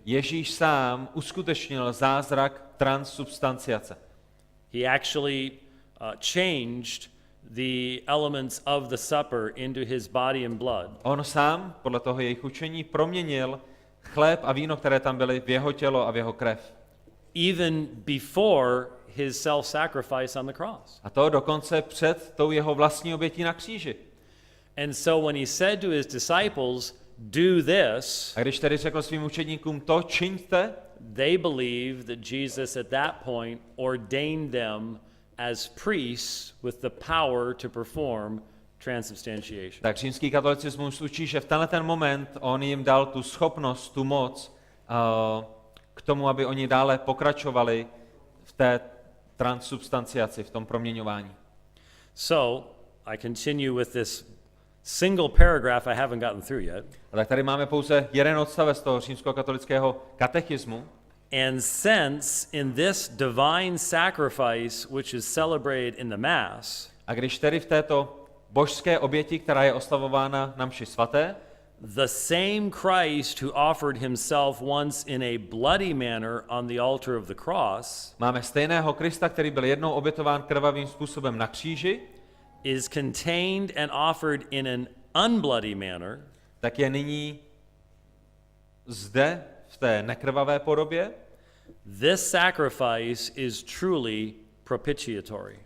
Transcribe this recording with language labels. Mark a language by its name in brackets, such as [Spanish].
[Czech] Ježíš sám uskutečnil zázrak transsubstanciace. [English] He actually changed the elements of the supper into his body and blood. [Czech] On sám, podle toho jejich učení, proměnil chléb a víno, které tam byly, v jeho tělo a v jeho krev. [English] Even before his self-sacrifice on the cross. [Czech] A to dokonce před tou jeho vlastní obětí na kříži. [English] And so when he said to his disciples, do this, [Czech] A když tedy řekl svým učedníkům to čiňte, [English] they believed that Jesus at that point ordained them as priests with the power to perform transubstantiation. [Czech] tak římský katolicismus učí, že v tenhle ten moment on jim dal tu schopnost, tu moc k tomu, aby oni dále pokračovali v té transsubstanciaci, v tom proměňování. [English] So, I continue with this single paragraph I haven't gotten through yet. [Czech] A tak tady máme pouze jeden odstavec toho římskokatolického katechismu. [English] And since in this divine sacrifice, which is celebrated in the Mass, [Czech] A když tedy v této božské oběti, která je oslavována na mši svaté, [English] the same Christ who offered himself once in a bloody manner on the altar of the cross [Czech] máme stejného Krista, který byl jednou obětován krvavým způsobem na kříži, [English] is contained and offered in an unbloody manner [Czech] tak je nyní zde v té nekrvavé podobě. [English] This sacrifice is truly propitiatory.